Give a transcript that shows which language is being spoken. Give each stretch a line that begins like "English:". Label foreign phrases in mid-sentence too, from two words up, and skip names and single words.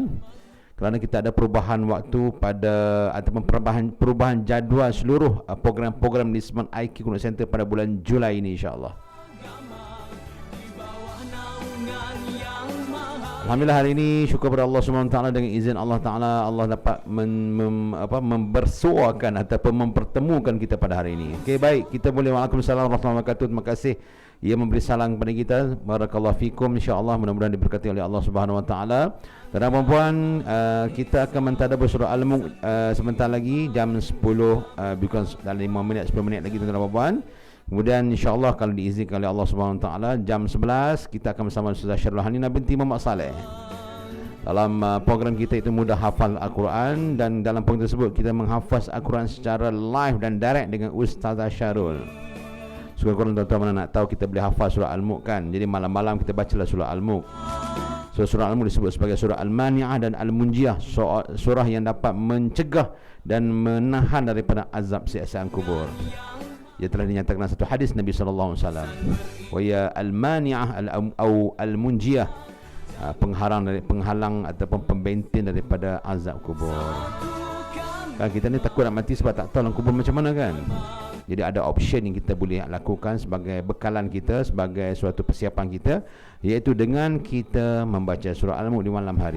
Malay: Kerana kita ada perubahan waktu pada ataupun perubahan jadual seluruh program-program di Smart IQ Call Center pada bulan Julai ini
Arabic: إن شاء الله.
Malay: Alhamdulillah hari ini syukur kepada Allah
Arabic: سبحانه وتعالى,
Malay: dengan izin Allah Taala Allah dapat membersuakan ataupun mempertemukan kita pada hari ini. Okey, baik, kita boleh.
Arabic: وعليكم السلام ورحمة الله وبركاته.
Malay: Terima kasih ia memberi salam kepada kita.
Arabic: بارك الله فيكم، إن شاء الله
Malay: mudah-mudahan diberkati oleh Allah
Arabic: سبحانه وتعالى.
Malay: Dan puan-puan, kita akan mentadabbur surah Al-Mulk sebentar lagi jam 10, bukan dalam 5 minit 10 minit lagi, tuan-tuan dan puan. Kemudian
Arabic: إن شاء الله
Malay: kalau diizinkan oleh Allah
Arabic: سبحانه وتعالى
Malay: jam 11 kita akan bersama Ustazah Syarul Hanina binti Muhammad Saleh. Dalam program kita itu mudah hafal Al-Quran, dan dalam program tersebut kita menghafaz Al-Quran secara live dan direct dengan Ustazah Syarul. Sekurang-kurang tuan-tuan mana nak tahu kita boleh hafal surah Al-Mulk kan. Jadi malam-malam kita bacalah surah Al-Mulk. Surah Al-Mulk disebut sebagai surah Al-Mani'ah dan Al-Munjiyah, surah yang dapat mencegah dan menahan daripada azab siksaan kubur. Ia telah dinyatakan satu hadis Nabi
Arabic: صلى الله عليه وسلم وهي المانعة المنجية,
Malay: penghalang ataupun pembentin daripada azab kubur. Kan kita ni takut nak mati sebab tak tahu dalam kubur macam mana kan. Jadi ada option yang kita boleh lakukan sebagai bekalan kita, sebagai suatu persiapan kita, iaitu dengan kita membaca surah Al-Mulk di malam hari.